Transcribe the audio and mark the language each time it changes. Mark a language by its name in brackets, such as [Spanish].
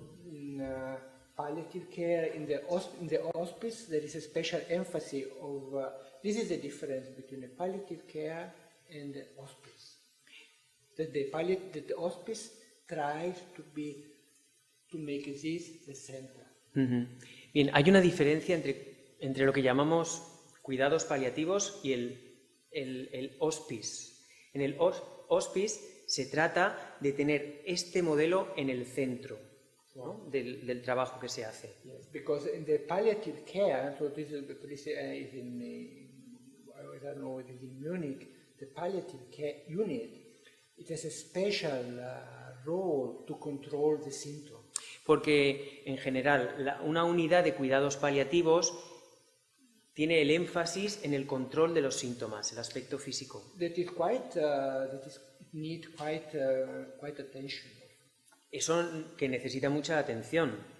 [English] In palliative care, in the hospice, there is a special emphasis of this is the difference between a palliative care and the hospice. That the hospice tries to make this the center. Ujú. [Spanish] Bien, hay una diferencia entre lo que llamamos cuidados paliativos y el hospice. En el hospice se trata de tener este modelo en el centro, ¿no? del trabajo que se hace. [English] Yes, because in the palliative care, so this is in I don't know, it is in Munich, the palliative care unit, it has a special role to control the symptoms. [Spanish] Porque en general una unidad de cuidados paliativos tiene el énfasis en el control de los síntomas, el aspecto físico. [English] That is need quite attention. [Spanish] Eso que necesita mucha atención.